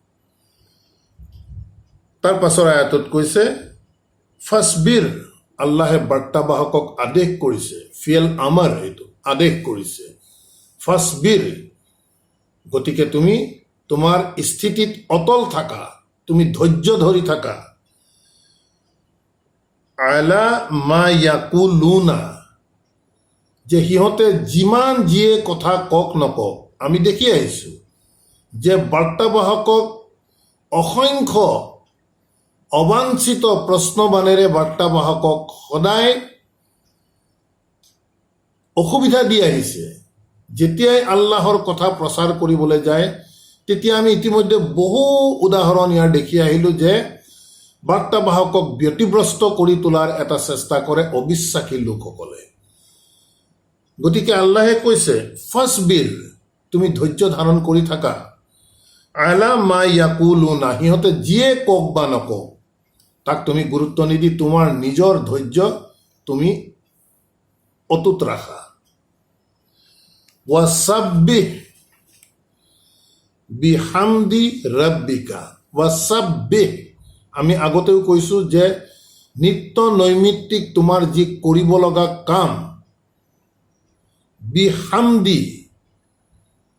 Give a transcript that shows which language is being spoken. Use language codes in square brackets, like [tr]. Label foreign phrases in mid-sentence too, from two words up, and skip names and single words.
[as] তাৰ পাছৰ আয়াতত কৈছে ফাছবিৰ, আল্লাহে বাৰ্তাবাহকক আদেশ কৰিছে, ফিয়েল আমাৰ এইটো আদেশ কৰিছে, ফাছবিৰ, গতিকে তুমি তোমাৰ স্থিতিত অটল থাকা, তুমি ধৈৰ্য ধৰি থাকা। [ar] على ما يقولون, [as] যে সিহঁতে যিমান যিয়ে কথা কওক নকওক, আমি দেখি আহিছোঁ যে বাৰ্তাবাহকক অসংখ্য অবাঞ্ছিত প্ৰশ্নবাণেৰে বাৰ্তাবাহকক সদায় অসুবিধা দি আহিছে। যেতিয়াই আল্লাহৰ কথা প্ৰচাৰ কৰিবলৈ যায় তেতিয়া আমি ইতিমধ্যে বহু উদাহৰণ ইয়াৰ দেখি আহিলোঁ যে বাৰ্তাবাহকক ব্যতিব্ৰস্ত কৰি তোলাৰ এটা চেষ্টা কৰে অবিশ্বাসী লোকসকলে। গতিকে আল্লাহে কৈছে ফাছবিৰ, তুমি ধৈৰ্য ধাৰণ কৰি থাকা। [ar] على ما يقولون, [as] সিহঁতে যিয়ে কওক বা নকওক তাক তুমি গুৰুত্ব নিদি তোমাৰ নিজৰ ধৈৰ্য তুমি অটুট ৰাখা। [ar] وسبح بحمد ربك, [as] ওয়াসাব্বিহ, আমি আগতেও কৈছোঁ যে নিত্য নৈমিত্তিক তোমাৰ যি কৰিব লগা কাম, বিহামদি,